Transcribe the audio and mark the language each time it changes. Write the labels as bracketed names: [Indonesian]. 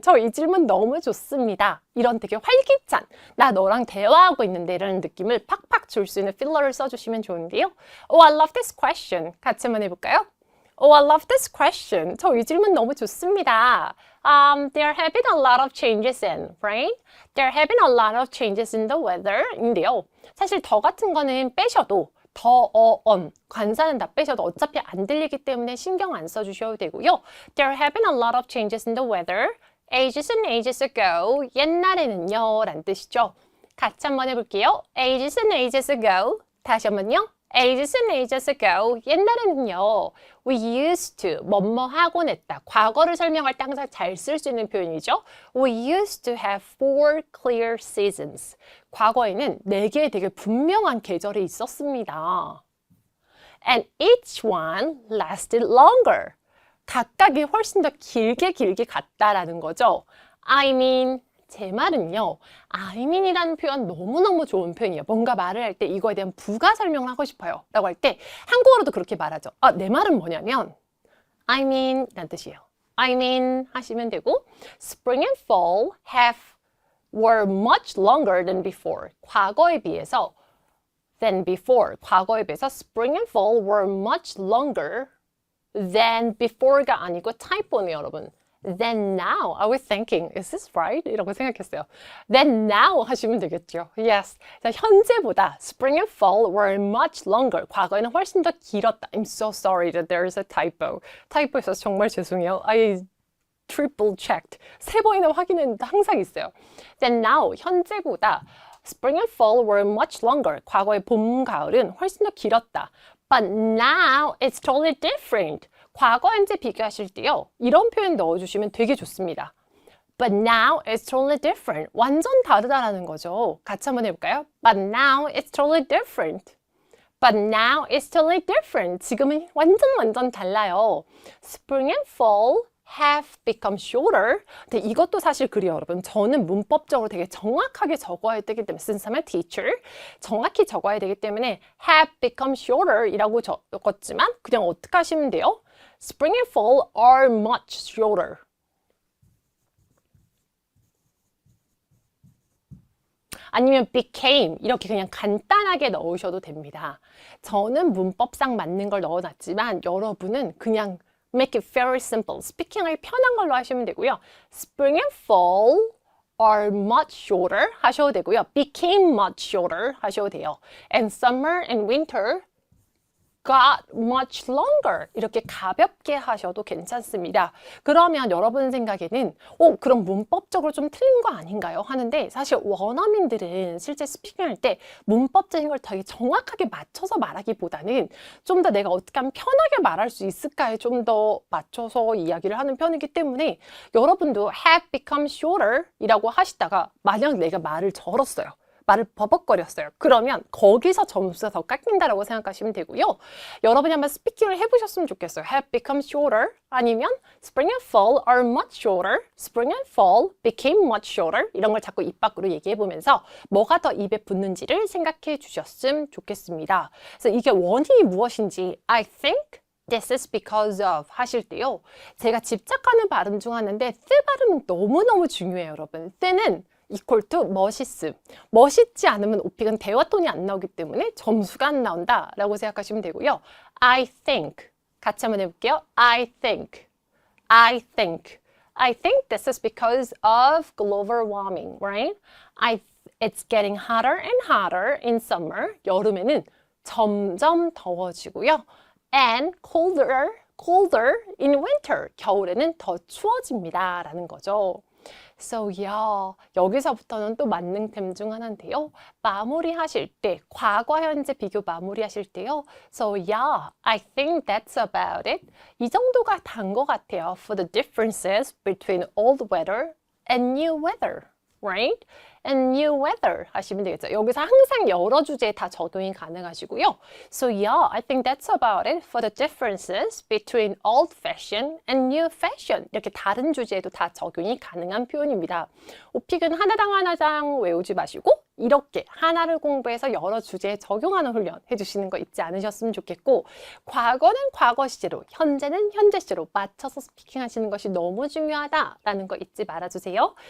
[Korean] 저 이 질문 너무 좋습니다. 이런 되게 활기찬, 나 너랑 대화하고 있는데 이런 느낌을 팍팍 줄 수 있는 필러를 써주시면 좋은데요. [English] Oh, I love this question. [Korean] 같이 한번 해볼까요? [English] Oh, I love this question. [Korean] 저 이 질문 너무 좋습니다. [English] There have been a lot of changes in, right? There have been a lot of changes in the weather. [Korean] 인데요. 사실 더 같은 거는 빼셔도 관사는 다 빼셔도 어차피 안 들리기 때문에 신경 안 써주셔도 되고요. [English] There have been a lot of changes in the weather. Ages and ages ago. [Korean] 옛날에는요. 라는 뜻이죠. 같이 한번 해볼게요. [English] Ages and ages ago. [Korean] 다시 한번요. [English] Ages and ages ago. [Korean] 옛날에는요. [English] We used to [Korean] 뭐뭐 하곤 했다. 과거를 설명할 때 항상 잘 쓸 수 있는 표현이죠. [English] We used to have 4 clear seasons. [Korean] 과거에는 4개의 되게 분명한 계절이 있었습니다. [English] And each one lasted longer. [Korean] 각각이 훨씬 더 길게 갔다라는 거죠. [English] I mean, [Korean] 제 말은요. I mean이라는 표현 너무너무 좋은 표현이에요. 뭔가 말을 할 때 이거에 대한 부가 설명을 하고 싶어요. 라고 할 때 한국어로도 그렇게 말하죠. 내 말은 뭐냐면 I mean 라는 뜻이에요. [English] I mean [Korean] 하시면 되고 [English] Spring and fall were much longer than before. [Korean] 과거에 비해서 과거에 비해서 [English] Spring and fall were much longer than before [Korean] 가 아니고 타이포네요, 여러분. [English] Then now, I was thinking, is this right? [Korean] 이라고 생각했어요. [English] Then now [Korean] 하시면 되겠죠. [English] Yes. [Korean] 자, 현재보다 [English] spring and fall were much longer. [Korean] 과거에는 훨씬 더 길었다. [English] I'm so sorry that there is a typo. [Korean] 타이포 있어서 정말 죄송해요. [English] I triple checked. [Korean] 3번이나 확인했는데 항상 있어요. [English] Then now, [Korean] 현재보다 [English] spring and fall were much longer. [Korean] 과거의 봄, 가을은 훨씬 더 길었다. [English] But now, it's totally different. [Korean] 과거, 현재 비교하실 때요. 이런 표현 넣어주시면 되게 좋습니다. [English] But now it's totally different. [Korean] 완전 다르다라는 거죠. 같이 한번 해볼까요? [English] But now it's totally different. But now it's totally different. [Korean] 지금은 완전 달라요. [English] Spring and fall have become shorter. [Korean] 근데 이것도 사실 그래요, 여러분. 저는 문법적으로 되게 정확하게 적어야 되기 때문에 [English] since I'm a teacher, [Korean] 정확히 적어야 되기 때문에 [English] have become shorter [Korean] 이라고 적었지만 그냥 어떻게 하시면 돼요? [English] Spring and fall are much shorter. [Korean] 아니면 became 이렇게 그냥 간단하게 넣으셔도 됩니다. 저는 문법상 맞는 걸 넣어놨지만 여러분은 그냥 [English] make it very simple. [Korean] 스피킹을 편한 걸로 하시면 되고요. [English] Spring and fall are much shorter [Korean] 하셔도 되고요. [English] became much shorter [Korean] 하셔도 돼요. [English] And summer and winter got much longer [Korean] 이렇게 가볍게 하셔도 괜찮습니다. 그러면 여러분 생각에는 그럼 문법적으로 좀 틀린 거 아닌가요? 하는데 사실 원어민들은 실제 스피킹할 때 문법적인 걸 되게 정확하게 맞춰서 말하기보다는 좀 더 내가 어떻게 하면 편하게 말할 수 있을까에 좀 더 맞춰서 이야기를 하는 편이기 때문에 여러분도 [English] have become shorter [Korean] 이라고 하시다가 만약 내가 말을 절었어요. 말을 버벅거렸어요. 그러면 거기서 점수가 더 깎인다라고 생각하시면 되고요. 여러분이 한번 스피킹을 해보셨으면 좋겠어요. [English] Have become shorter [Korean] 아니면 [English] Spring and fall are much shorter. Spring and fall became much shorter. [Korean] 이런 걸 자꾸 입 밖으로 얘기해보면서 뭐가 더 입에 붙는지를 생각해 주셨으면 좋겠습니다. 그래서 이게 원인이 무엇인지 [English] I think This is because of [Korean] 하실 때요. 제가 집착하는 발음 중 하나인데 th 발음은 너무너무 중요해요, 여러분. th는 [English] equal to [Korean] 멋있음. 멋있지 않으면 오픽은 대화 톤이 안 나오기 때문에 점수가 안 나온다라고 생각하시면 되고요. [English] I think. [Korean] 같이 한번 해볼게요. [English] I think. I think. I think this is because of global warming, right? It's getting hotter and hotter in summer. [Korean] 여름에는 점점 더워지고요. [English] And colder in winter. [Korean] 겨울에는 더 추워집니다. 라는 거죠. [English] So yeah, [Korean] 여기서부터는 또 만능템 중 하나인데요. 마무리하실 때, 과거, 현재 비교 마무리하실 때요. [English] So yeah, I think that's about it. [Korean] 이 정도가 단 것 같아요. [English] For the differences between old weather and new weather, right? And new weather [Korean] 하시면 되겠죠. 여기서 항상 여러 주제에 다 적용이 가능하시고요. [English] So yeah, I think that's about it for the differences between old fashion and new fashion. [Korean] 이렇게 다른 주제에도 다 적용이 가능한 표현입니다. 오픽은 하나당 하나당 외우지 마시고 이렇게 하나를 공부해서 여러 주제에 적용하는 훈련 해주시는 거 잊지 않으셨으면 좋겠고, 과거는 과거 시제로, 현재는 현재 시제로 맞춰서 스피킹 하시는 것이 너무 중요하다라는 거 잊지 말아주세요.